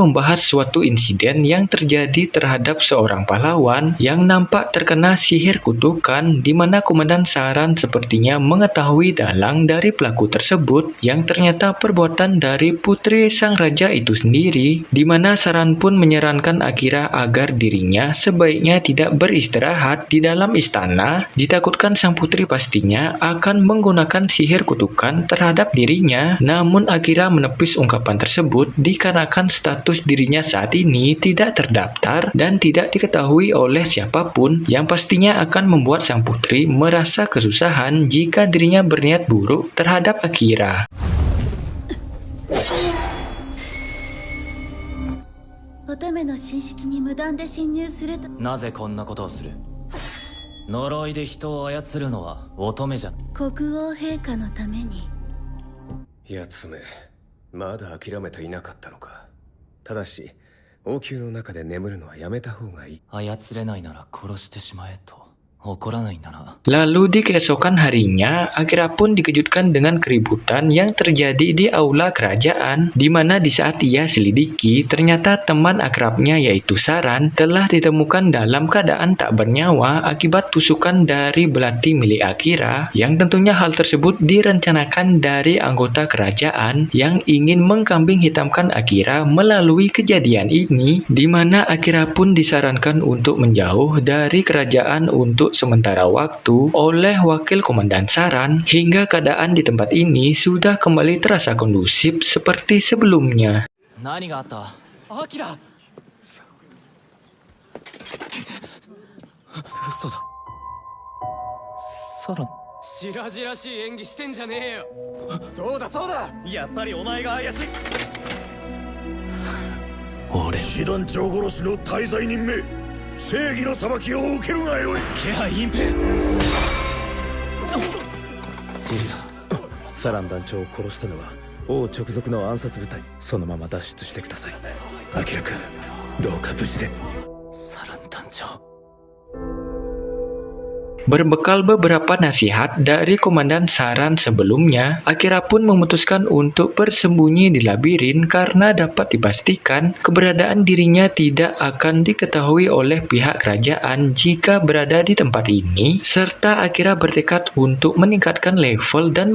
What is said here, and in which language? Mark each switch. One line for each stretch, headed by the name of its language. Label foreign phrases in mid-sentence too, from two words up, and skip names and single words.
Indonesian: membahas suatu insiden yang terjadi terhadap seorang pahlawan yang nampak terkena sihir kutukan, di mana Komandan Saran sepertinya mengetahui dalang dari pelaku tersebut yang ternyata perbuatan dari putri sang raja itu sendiri, di mana Saran pun menyarankan Akira agar dirinya sebaiknya tidak beristirahat di dalam istana, ditakutkan sang putri pastinya akan menggunakan sihir kutukan terhadap dirinya. Namun Akira menepis ungkapan tersebut dikarenakan status dirinya saat ini tidak terdaftar dan tidak diketahui oleh siapapun, yang pastinya akan membuat sang putri merasa kesusahan jika dirinya berniat buruk terhadap Akira.
Japanese: 乙女の寝室に無断で侵入すると。なぜこんなことをする？呪いで人を操るのは乙女じゃ。国王陛下のために。やつめ、まだ諦めていなかったのか。ただし、王宮の中で眠るのはやめた方がいい。操れないなら殺してしまえと。怒らないんだな。
Indonesian: Lalu di keesokan harinya, Akira pun dikejutkan dengan keributan yang terjadi di aula kerajaan, di mana di saat ia selidiki, ternyata teman akrabnya yaitu Saran telah ditemukan dalam keadaan tak bernyawa akibat tusukan dari belati milik Akira, yang tentunya hal tersebut direncanakan dari anggota kerajaan yang ingin mengkambing hitamkan Akira melalui kejadian ini, di mana Akira pun disarankan untuk menjauh dari kerajaan untuk sementara waktu oleh wakil Komandan Saran, hingga keadaan di tempat ini sudah kembali terasa kondusif seperti sebelumnya.
Japanese: 何があった？アキラ。嘘だ。サラ。白々しい演技してんじゃねえよ。そうだそうだ。やっぱりお前が怪しい。俺。師団長殺しの大罪人め。正義の裁きを受けるがよい。気配隠蔽。ジルダ、サラン団長を殺したのは王直属の暗殺部隊。そのまま脱出してください。アキラ君、どうか無事で。サラン団長。
Indonesian: Berbekal beberapa nasihat dari Komandan Saran sebelumnya, Akira pun memutuskan untuk bersembunyi di labirin karena dapat dipastikan keberadaan dirinya tidak akan diketahui oleh pihak kerajaan jika berada di tempat ini, serta Akira bertekad untuk meningkatkan level dan